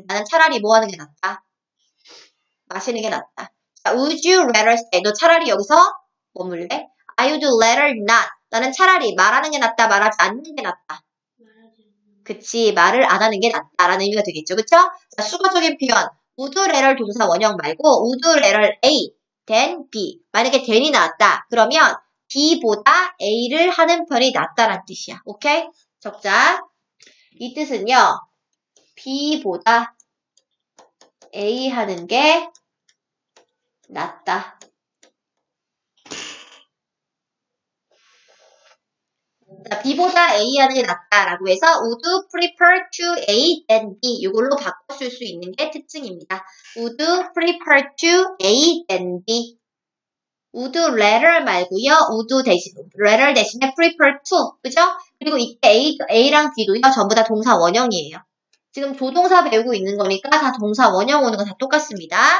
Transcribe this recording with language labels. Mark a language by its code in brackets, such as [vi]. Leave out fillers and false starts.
[ko] 나는 차라리 뭐 하는 게 낫다? 마시는 게 낫다. 자, [en] would you rather stay? [ko] 너 차라리 여기서 머물래? [en] I would rather not. [ko] 나는 차라리 말하는 게 낫다, 말하지 않는 게 낫다. 그치, 말을 안 하는 게 낫다라는 의미가 되겠죠. 그쵸? 자, 수거적인 표현. would rather 동사 원형 말고 would rather A than B. 만약에 than이 나왔다. 그러면 B보다 A를 하는 편이 낫다란 뜻이야. 오케이? 적자. 이 뜻은요. B보다 A 하는 게 낫다. 자, B보다 A 하는 게 낫다라고 해서 would prefer to A than B 이걸로 바꿔 쓸 수 있는 게 특징입니다. would prefer to A than B would rather 말고요. would 대신 rather 대신에 prefer to 그죠? 그리고 이때 A랑 B도요. 전부 다 동사 원형이에요. 지금 조동사 배우고 있는 거니까 다 동사 원형 오는 거 다 똑같습니다.